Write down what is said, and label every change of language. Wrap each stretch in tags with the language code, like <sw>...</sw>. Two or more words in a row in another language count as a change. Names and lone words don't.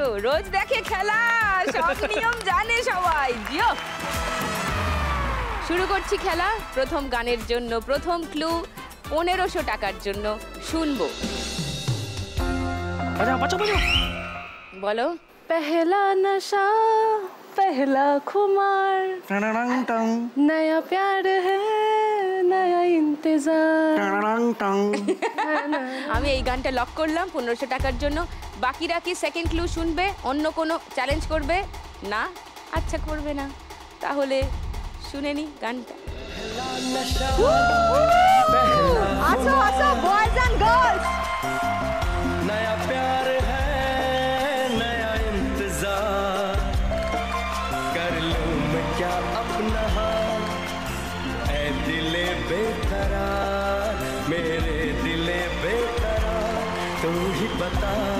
<bn>রোজ দেখে খেলা, সব নিয়ম জানে সবাই। জিও শুরু করছি খেলা। প্রথম গানের জন্য প্রথম ক্লু 1500 টাকার জন্য শুনবো। বলো।</bn> <hi>पहला नशा पहला खुमार, नया प्यार है नया इंतजार।</hi> <bn>আমি এই গানটা লক করলাম 1500 টাকার জন্য। বাকিরা কি</bn> <en>second clue</en> <bn>শুনবে, অন্য কোনো চ্যালেঞ্জ করবে? না, আচ্ছা করবে না, তাহলে শুনে নি গানটা। আসো আসো</bn> <en>boys and girls.</en> <hi>नया प्यार है नया इंतजार, कर लूं मैं क्या अपना हाल, ऐ दिले बेकरार, मेरे दिले बेकरार, तू ही बता।</hi>